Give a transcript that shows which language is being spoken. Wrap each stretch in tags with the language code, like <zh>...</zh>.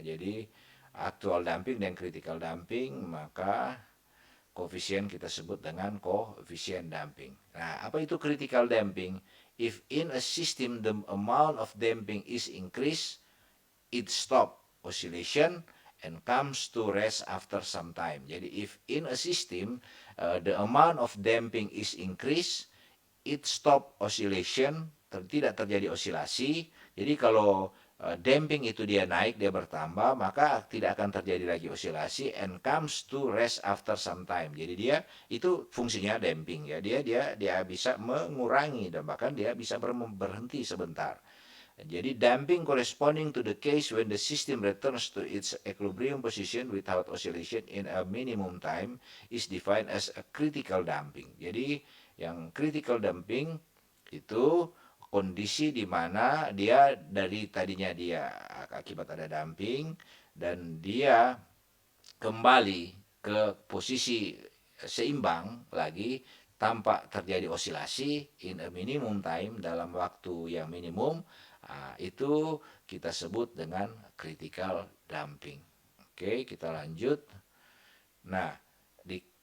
<id>Jadi actual damping dan critical damping, maka koefisien kita sebut dengan koefisien damping. Nah, apa itu critical damping?</id> <en>If in a system the amount of damping is increased, it stop oscillation and comes to rest after some time.</en> <id>Jadi</id> <en>if in a system the amount of damping is increased, it stop oscillation,</en> <id>tidak terjadi osilasi. Jadi kalau damping itu dia naik, dia bertambah, maka tidak akan terjadi lagi osilasi</id> <en>and comes to rest after some time.</en> <id>Jadi dia itu fungsinya damping ya. Dia bisa mengurangi dan bahkan dia bisa berhenti sebentar. Jadi</id> <en>damping corresponding to the case when the system returns to its equilibrium position without oscillation in a minimum time is defined as a critical damping.</en> <id>Jadi yang critical damping itu kondisi di mana dia dari tadinya dia akibat ada damping dan dia kembali ke posisi seimbang lagi tanpa terjadi osilasi</id> <en>in a minimum time,</en> <id>dalam waktu yang minimum, itu kita sebut dengan critical damping. Oke, kita lanjut. Nah, di</id>